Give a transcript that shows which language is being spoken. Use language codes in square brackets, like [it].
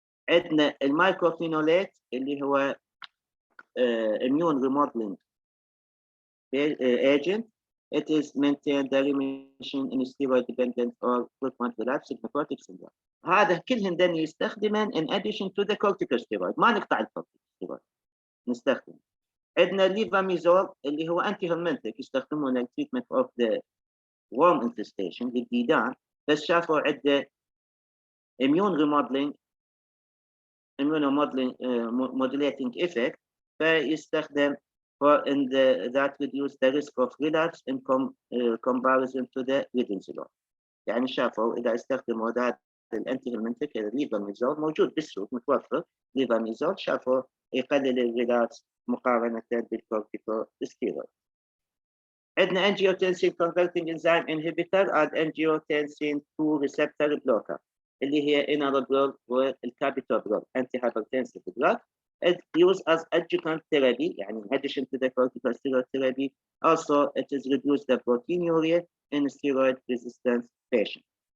[ar] عندنا المايكروفينولات اللي هو immune remodeling agent. [en] It is maintain the remission in steroid dependent or frequent relapse nephrotic syndrome. [ar] هذا كلهن دن يستخدمن [en] in addition to the corticosteroid. [ar] ما نقطع الكورتيكوستيرويد، نستخدم عندنا ليفاميزول اللي هو انتي هرمنتك يستخدمونه للتريتمنت اوف ذا worm infestation للديدان، بس شافوا عده immune remodeling immunomodulating effect فيستخدم [en] that reduce the risk of relapse in comparison to the prednisolone. [ar] يعني شافوا اذا استخدموا ذات الانتي هرمنتك الليفاميزول موجود بالسوق متوفر ليفاميزول، شافوا يقلل الريلابس مقارنه بالكورتيكوستيرويد. [en] عندنا angiotensin converting enzyme inhibitor and angiotensin 2 receptor blocker [ar] اللي هي [en] enalapril والcaptopril antihypertensive drug. It's used as adjuvant therapy [ar] يعني [en] in addition to the corticosteroid therapy. Also it is reduce the proteinuria in steroid resistant patients.